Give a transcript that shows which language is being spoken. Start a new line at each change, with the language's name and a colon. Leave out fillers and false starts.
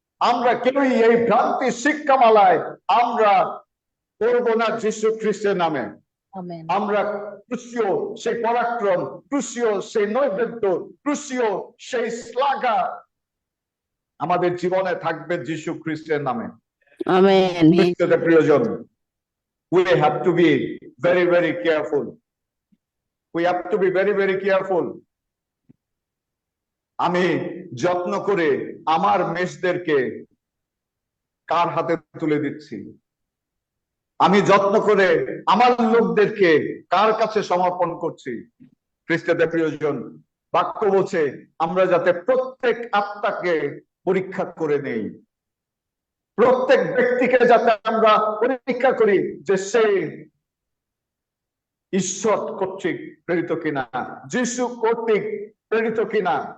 Bangla: আমরা কেউই এই ভ্রান্তি শিক্ষামালায় আমরা করব না যীশু খ্রিস্টের নামে। আমেন। আমরা ক্রুশীয় সেই পরাক্রম, ক্রুশীয় সেই নৈবেদ্য, ক্রুশীয় সেই শ্লাঘা আমাদের জীবনে থাকবে যীশু খ্রিস্টের নামে। আমেন। খ্রিস্টদের প্রিয়জন,
English: we have to be very, very careful. We have to be very, very careful.
Bangla: আমি যত্ন করে আমার মেষদেরকে কার হাতে তুলে দিচ্ছি, আমি যত্ন করে আমার লোকদেরকে কার কাছে সমর্পণ করছি। খ্রিস্টদের প্রিয়জন, বাক্য বলছে আমরা যাতে প্রত্যেক আত্মাকে পরীক্ষা করে নেই, প্রত্যেক ব্যক্তিকে যাতে আমরা পরীক্ষা করি যে সে ঈশ্বর কর্তৃক প্রেরিত কিনা, যিশু কর্তৃক প্রেরিত কিনা।